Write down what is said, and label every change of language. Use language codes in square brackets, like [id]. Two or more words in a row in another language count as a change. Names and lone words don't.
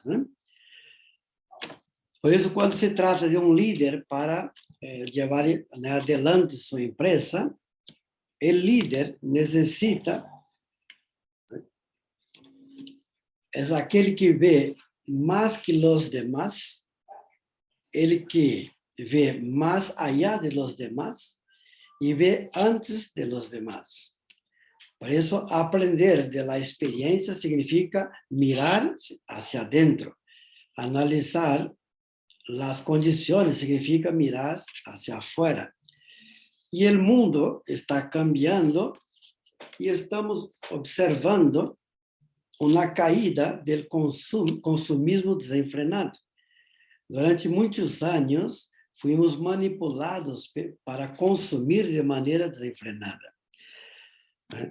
[pt] Né? Por isso, quando se trata de um líder para levar adelante sua empresa, o líder necessita é aquele que vê mais que os demás, ele que vê mais [es] allá de los demás [pt] e vê antes [es] de los demás. [pt] Por isso, aprender [es] de la [pt] experiência significa [es] mirar hacia adentro. [pt] Analisar as condições significa [es] mirar hacia afuera. [pt] E o mundo está cambiando e estamos observando uma caída do consumismo desenfrenado. Durante muitos anos, fomos manipulados para consumir de maneira desenfrenada, né?